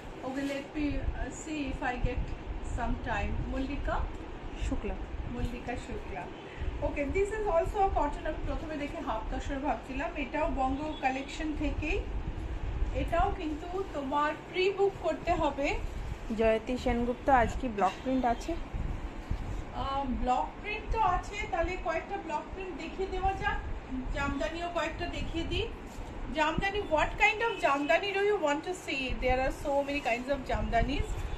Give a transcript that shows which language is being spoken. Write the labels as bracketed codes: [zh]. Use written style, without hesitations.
[en] Okay, let me see if I get some time. Mallika [bn] Shukla. [en] Shukla. Okay, this is also a cotton. [bn] আমি প্রথমে দেখে half tussar ভাবছিলাম, এটাও বঙ্গ collection থেকেই। এটাও কিন্তু তোমার প্রি বুক করতে হবে। জয়তী সেনগুপ্ত, আজ কি ব্লক প্রিন্ট আছে? ব্লক প্রিন্ট তো আছে, তাহলে কয়েকটা ব্লক প্রিন্ট দেখিয়ে দেওয়া যাক। জামদানিও কয়েকটা দেখিয়ে দিই। [en] Jamdani, what kind of Jamdani do you want to see? There are so many kinds of Jamdanis.